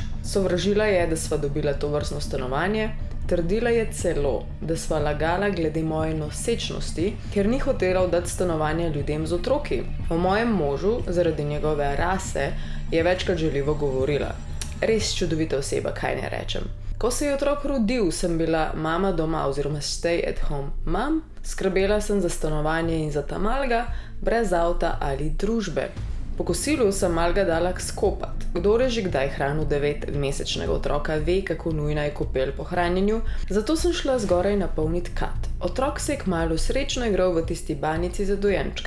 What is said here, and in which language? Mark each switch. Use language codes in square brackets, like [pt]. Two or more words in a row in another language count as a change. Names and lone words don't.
[sl] Sovražila je, da sva dobila to vrstno stanovanje, trdila je celo, da sva lagala glede moje nosečnosti, ker ni hotela oddati stanovanja ljudem z otroki. O mojem možu, zaradi njegove rase, je večkrat žaljivo govorila. Res čudovita oseba, kaj ne rečem. Ko se je otrok rodil, sem bila mama doma oziroma [en] stay at home mom, [sl] skrbela sem za stanovanje in za ta malga, brez avta ali družbe. Po kosilu sem malga dala skopat. Kdor je že kdaj hranil 9-mesečnega otroka, ve, kako nujna je kopel po hranjenju, zato sem šla zgoraj napolnit kat. Otrok se je kmalu srečno igral v tisti banjici za dojenčke.